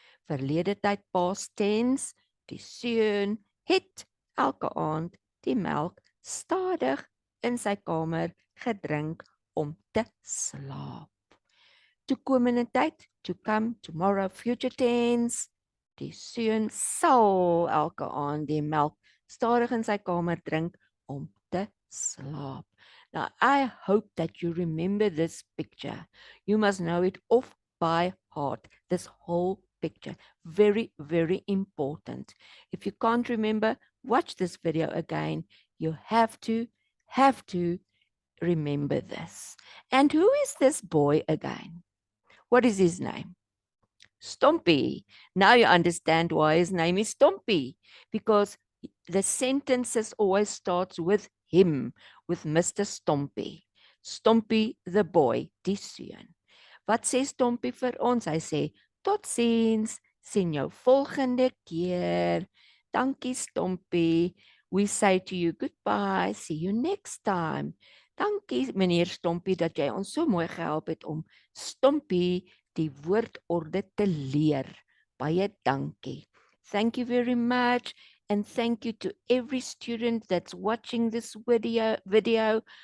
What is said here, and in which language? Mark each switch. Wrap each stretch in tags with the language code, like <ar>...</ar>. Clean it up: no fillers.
<af>Verlede tyd</af> <en>past tense.</en> <af>Die seun het elke aand die melk stadig in sy kamer gedrink om te slaap. Toekomende tyd,</af> <en>to come, tomorrow, future tense.</en> <af>Die seun sal elke aand die melk stadig in sy kamer drink om te slaap.</af> <en>Now, I hope that you remember this picture. You must know it off by heart, this whole picture. Very, very important. If you can't remember, watch this video again. You have to remember this. And who is this boy again? What is his name? Stompi. Now you understand why his name is Stompi, because the sentences always starts with him, with Mr. Stompi. Stompi the boy,</en> <af>die seun. Wat sê Stompi vir ons? Hy sê, totsiens, sien jou volgende keer. Dankie Stompi.</af> <en>We say to you goodbye, see you next time.</en> <af>Dankie meneer Stompi dat jy ons so mooi gehelp het om Stompi die woordorde te leer. Baie dankie.</af> <en>Thank you very much, and thank you to every student that's watching this video.</en>